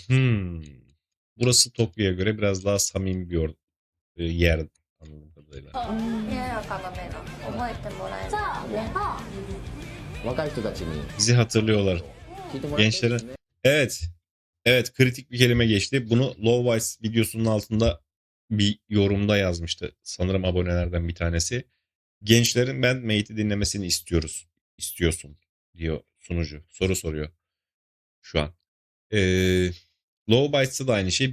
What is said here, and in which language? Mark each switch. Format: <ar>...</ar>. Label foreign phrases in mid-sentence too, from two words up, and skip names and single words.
<tr>Burası Tokyo'ya göre biraz daha samimi bir yer. Anladığım kadarıyla.</tr> <ja>冷ややかな目が覚えてもらえるね。若い人たちに</ja> <tr>Bizi hatırlıyorlar.</tr> <ja>聞いてもらいたいですね</ja> <tr>Evet. Evet, kritik bir kelime geçti. Bunu Low Vice videosunun altında bir yorumda yazmıştı. Sanırım abonelerden bir tanesi. Gençlerin Bandmate'i dinlemesini istiyorsun diyor sunucu. Soru soruyor şu an. Low Vice'da da aynı şey.</tr>